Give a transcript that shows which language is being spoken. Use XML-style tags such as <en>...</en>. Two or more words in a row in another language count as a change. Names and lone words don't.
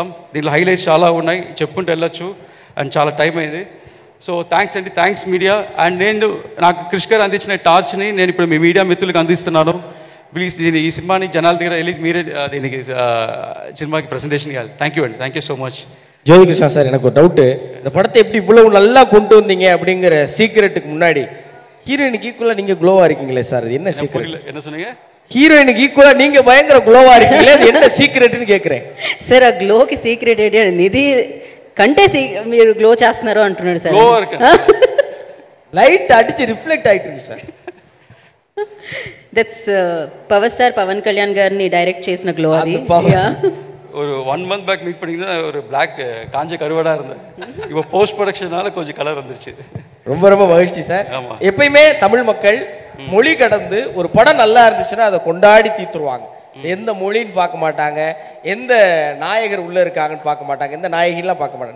<te>దీంట్లో హైలైట్స్ చాలా ఉన్నాయి, చెప్పుకుంటూ వెళ్ళొచ్చు. అండ్ చాలా టైం అయింది. సో థ్యాంక్స్ అండి,</te> <en>thanks media.</en> <te>అండ్ నాకు క్రిష్ గారు అందించిన టార్చ్ని నేను ఇప్పుడు మీ మీడియా మిత్రులకు అందిస్తున్నాను. ప్లీజ్ ఈ సినిమాని జనాల దగ్గర వెళ్ళి మీరే దీనికి సినిమాకి ప్రజెంటేషన్ ఇవ్వాలి.</te> <en>Thank you అండి, thank you so much.</en> <ta>ஜோதி கிருஷ்ணா சார், எனக்கு ஒரு டவுட்டு. இந்த படத்தை எப்படி இவ்வளவு நல்லா கொண்டு வந்தீங்க அப்படிங்கிற சீக்ரெட்டுக்கு முன்னாடி ஹீரோயினுக்கு ஈக்குவலாக நீங்கள் க்ளோவாக இருக்கீங்களே சார், அது என்ன சீக்ரெட்? என்ன சொன்னீங்க?</ta> <te>హీరోయిన్కి ఈక్వల్</te> <ta>நீங்க பயங்கர గ్లోవా இருக்கீங்களே, அது என்ன సీక్రెట్ని கேக்குறேன்</ta> <te>సార్. ఆ గ్లోకి సీక్రెట్ ఏంటి? నిధి కంటే మీరు గ్లో చేస్తున్నారు అంటున్నాడు సార్.</te> <ta>லைட் அடிச்சு ரிஃப்ளெக்ட் ஆயிட்டுருக்கு சார்.</ta> <en>That's Power Star</en> <te>పవన్ కళ్యాణ్ గారిని డైరెక్ట్ చేసిన గ్లో అది.</te> <ta>ஒரு 1 month பேக் மீட் பண்ணிங்கன்னா ஒரு பிளாக் காஞ்ச கருவாடா இருந்தேன். இப்போ போஸ்ட் ப்ரொடக்ஷனால கொஞ்சம் கலர் வந்துருச்சு. ரொம்ப ரொம்ப மகிழ்ச்சி சார். எப்பயுமே தமிழ் மக்கள் மொழி கடந்து ஒரு படம் நல்லா இருந்துச்சுன்னா அதை கொண்டாடி தீத்துருவாங்க. எந்த மொழின்னு பார்க்க மாட்டாங்க, எந்த நாயகர் உள்ள இருக்காங்கன்னு பார்க்க மாட்டாங்க, எந்த நாயகிலாம் பார்க்க மாட்டாங்க.</ta>